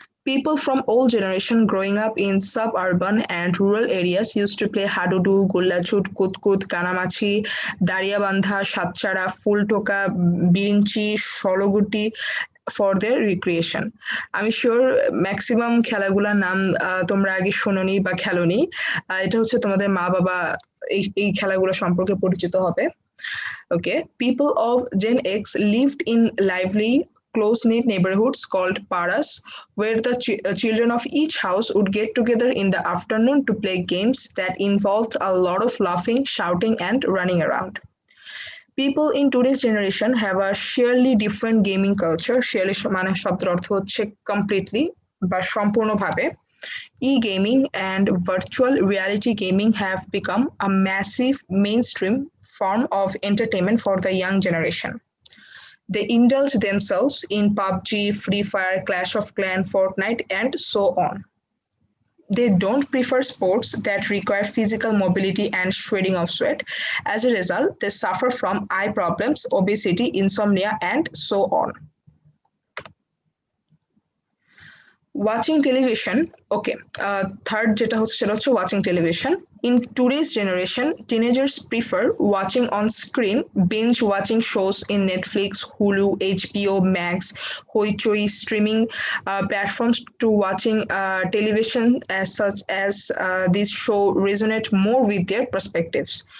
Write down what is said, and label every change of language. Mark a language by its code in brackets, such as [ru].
[en] People from all generation growing up in suburban and rural areas used to play hadudu, gullachut, kutkut, kanamachi, dariyabandha, satchara, fultoka, birinchi, shologuti for their recreation. [bn] আমি sure maximum খেলাগুলোর নাম তোমরা আগে শোনোনি বা খেলোনি। এটা হচ্ছে তোমাদের মা বাবা এই খেলাগুলো সম্পর্কে পরিচিত হবে। [en] Okay, people of Gen X lived in lively close-knit neighborhoods called paras, where the children of each house would get together in the afternoon to play games that involved a lot of laughing, shouting, and running around. People in today's generation have a sheerly different gaming culture. [bn] Sheerly মানে শব্দের অর্থ হচ্ছে completely বা সম্পূর্ণভাবে. [en] E-gaming and virtual reality gaming have become a massive mainstream form of entertainment for the young generation. They indulge themselves in PUBG, Free Fire, Clash of Clans, Fortnite, and so on. They don't prefer sports that require physical mobility and shredding of sweat. As a result, they suffer from eye problems, obesity, insomnia, and so on. Watching television, okay. [bn] Third যেটা হচ্ছে সেটা হচ্ছে [en] watching television. In today's generation, teenagers prefer watching on screen, binge watching shows in Netflix, Hulu, HBO Max, Hoichoi streaming platforms to watching television as such as this show resonate more with their perspectives.